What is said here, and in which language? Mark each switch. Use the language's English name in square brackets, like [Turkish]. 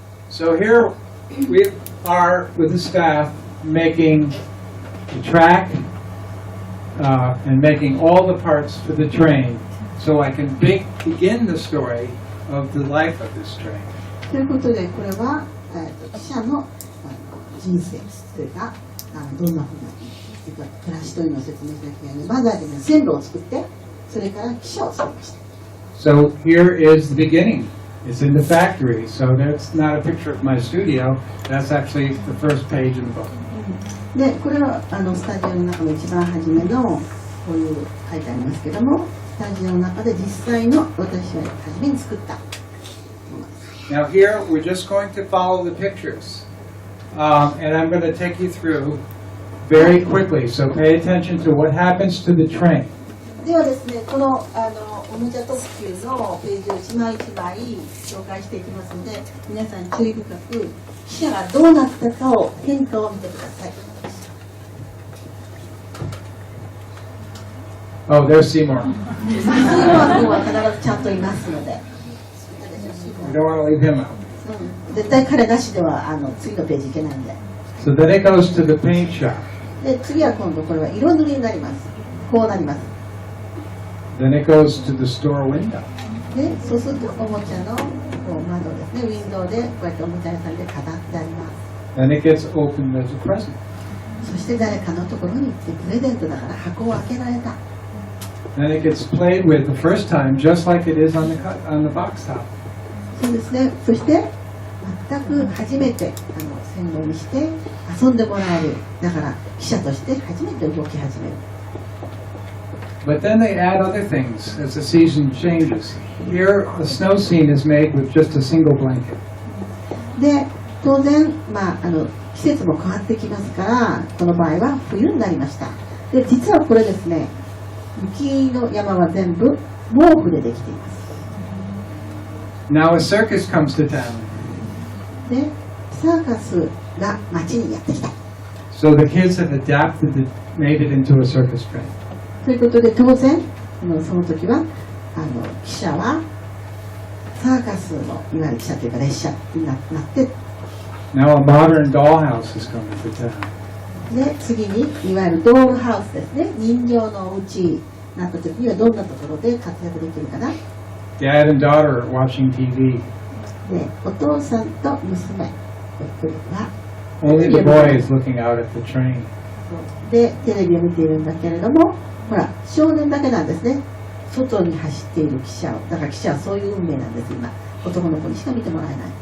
[English] So here we are with the staff making the track and making all the parts for the train so I can begin the story of the life of this train. [Japanese] ということでこれは、汽車の人生というかどんなふうな暮らしというのを説明しなきゃいけないので、まずはですね線路を作ってそれから汽車を作りました。 [English] So here is the beginning. It's in the factory, so that's not a picture of my studio. That's actually the first page in the book. [Japanese] でこれはスタジオの中の一番初めのこういう書いてありますけども、スタジオの中で実際の私は初めに作ったものです。 [English] Now here we're just going to follow the pictures, and I'm going to take you through very quickly. So pay attention to what happens to the train. [Japanese] ではですね、このおもちゃ特急のページを一枚一枚紹介していきますので、皆さん注意深く汽車がどうなったかを変化を見てください。 [English] Oh, there's Seymour. [Japanese] シーモア君は必ずちゃんといますので、 [English] We don't want to leave him out. [Japanese] 絶対彼なしでは次のページいけないんで。 [English] So then it goes to the paint shop. [Japanese] で次は今度これは色塗りになります。こうなります。 [English] Then it goes to the store window. [Japanese] でそうするとおもちゃのこう窓ですね、ウィンドウでこうやっておもちゃ屋さんで飾ってあります。 [English] Then it gets opened as a present. [Japanese] そして誰かのところに行ってプレゼントだから箱を開けられた。 [English] Then it gets played with the first time, just like it is on the box top. [Japanese] そうですね。そして全く初めて線路にして遊んでもらえる。だから記者として初めて動き始める。 [English] But then they add other things as the season changes. Here, the snow scene is made with just a single blanket. [Japanese] で当然、季節も変わってきますからこの場合は冬になりました。で実はこれですね、雪の山は全部毛布でできています。 [English] Now a circus comes to town. [Japanese] でサーカスが街にやってきた。 [English] So the kids have made it into a circus train. [Japanese] ということで当然その時は汽車はサーカスのいわゆる汽車というか列車になって、 [English] Now a modern dollhouse is coming to town. [Japanese] で次にいわゆるドールハウスですね、人形のお家になった時にはどんなところで活躍できるかな。 [English] Dad and daughter are watching TV. [Japanese] でお父さんと娘が [English] Only the boy is looking out at the train. [Japanese] でテレビを見ているんだけれども、ほら少年だけなんですね、外に走っている汽車を。だから汽車はそういう運命なんです。今男の子にしか見てもらえない。